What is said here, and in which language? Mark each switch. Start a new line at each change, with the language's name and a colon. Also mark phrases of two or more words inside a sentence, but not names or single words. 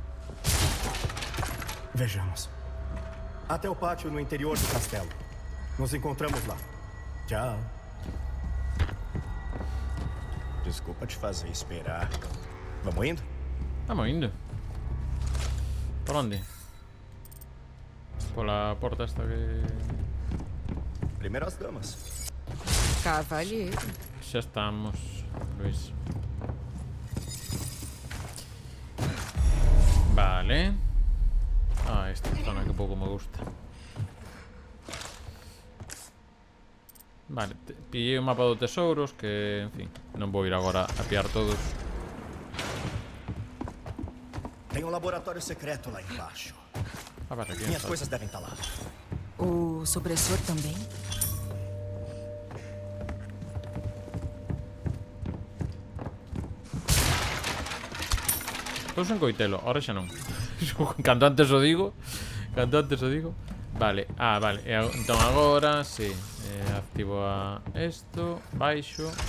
Portuguese: Vejamos. Até o pátio no interior do castelo. Nos encontramos lá. Tchau. Desculpa te fazer esperar. Vamos indo? Vamos indo. Por onde? Pola porta esta que... Primeiro as damas. Cavalheiro.
Galician: Xa estamos, Luis. Vale. Ah, esta zona que pouco me gusta. Vale, pillei o mapa do tesouros que, en fin, non vou ir agora a pillar todos.
Portuguese: Tem um laboratório secreto lá embaixo.
Galician: Ah, vale, aquí
Portuguese: Minhas
Galician: está.
Portuguese: coisas devem estar lá. O supressor também?
Galician: Pois en coitelo, ahora xa non. Canto antes o digo. Vale, vale. Entón agora, sí. Activo a esto, baixo.